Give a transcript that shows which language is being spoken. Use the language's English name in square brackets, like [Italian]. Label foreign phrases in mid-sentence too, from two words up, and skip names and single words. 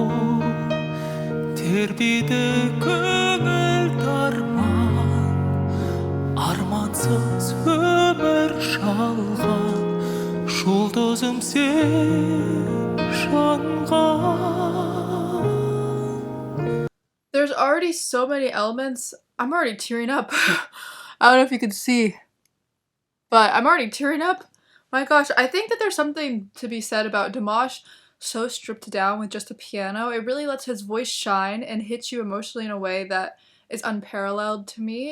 [Kazakh] Тербейді көңіл дарман, армансыз өмір жалған, жұлдызым сен жанған. [English] There's already so many elements. I'm already tearing up. I don't know if you can see, but I'm already tearing up. My gosh, I think that there's something to be said about Dimash so stripped down with just a piano. It really lets his voice shine and hits you emotionally in a way that is unparalleled to me.